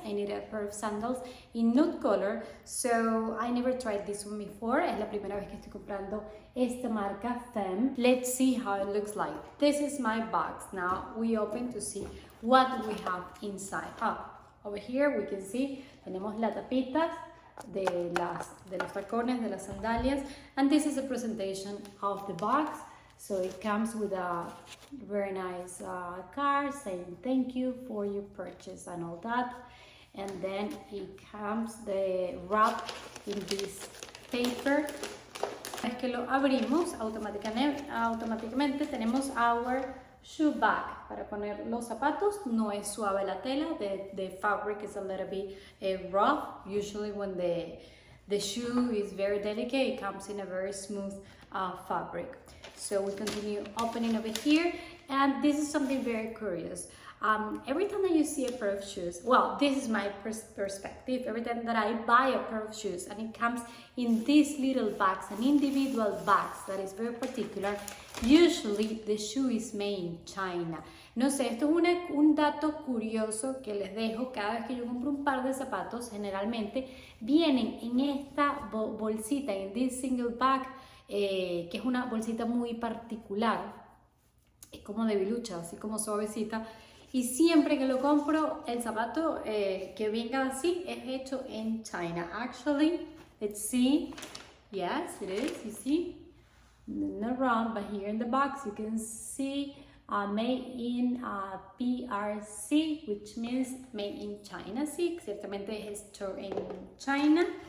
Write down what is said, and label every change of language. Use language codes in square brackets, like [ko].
[en] I need a pair of sandals in nude color. So I never tried this one before. [es] Es la primera vez que estoy comprando esta marca FEMME. [en] Let's see how it looks like. This is my box. Now we open to see what we have inside. Over here we can see, [es] tenemos la tapita de los tacones, de las sandalias. [en] And this is a presentation of the box. So it comes with a very nice card saying thank you for your purchase and all that. And then it comes the wrap in this paper. [es] Es que lo abrimos automáticamente tenemos [en] our shoe bag [es] para poner los zapatos. No es suave la tela. [en] The fabric is a little bit rough. Usually when the shoe is very delicate, it comes in a very smooth fabric. So we continue opening over here, and this is something very curious. Every time that you see a pair of shoes, well, this is my perspective. Every time that I buy a pair of shoes and it comes in these little bags, an individual bags that is very particular, usually the shoe is made in China. [es] No sé, esto es un dato curioso que les dejo. Cada vez que yo compro un par de zapatos, generalmente vienen en esta bolsita, en [en] this single bag, [es] que es una bolsita muy particular. Es como de bilucha, así como suavecita. Y siempre que lo compro, el zapato que venga así es hecho en China. [en] Actually, let's see. Yes, it is. You see? Not wrong, but here in the box you can see made in PRC, which means made in China. [es] Sí, ciertamente es hecho en China.